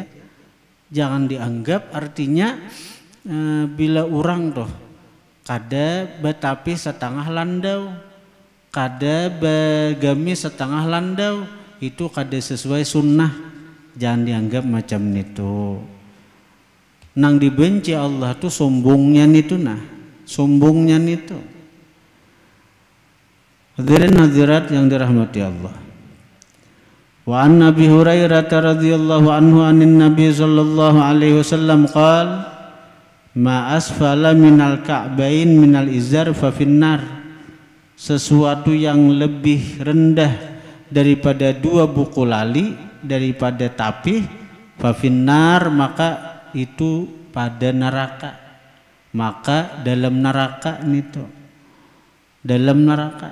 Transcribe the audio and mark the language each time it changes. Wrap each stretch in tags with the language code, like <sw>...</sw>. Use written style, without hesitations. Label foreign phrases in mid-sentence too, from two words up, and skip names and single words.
<bjn>Jangan dianggap artinya bila orang toh kada betapi setengah landau, kada bagamis setengah landau, itu kada sesuai sunnah. Jangan dianggap macam itu. Nang dibenci Allah tuh sombongnya itu sombongnya itu. Hadirin hadirat yang dirahmati Allah.</bjn> <ar>وعن أبي هريرة رضي الله عنه عن النبي صلى الله عليه وسلم قال ما أسفل من الكعبين من الإزار ففي النار.</ar> <bjn>Sesuatu yang lebih rendah daripada dua buku lali, daripada tapih,</bjn> <ar>ففي النار,</ar> <bjn>maka itu pada neraka. Maka dalam neraka itu, dalam neraka.</bjn>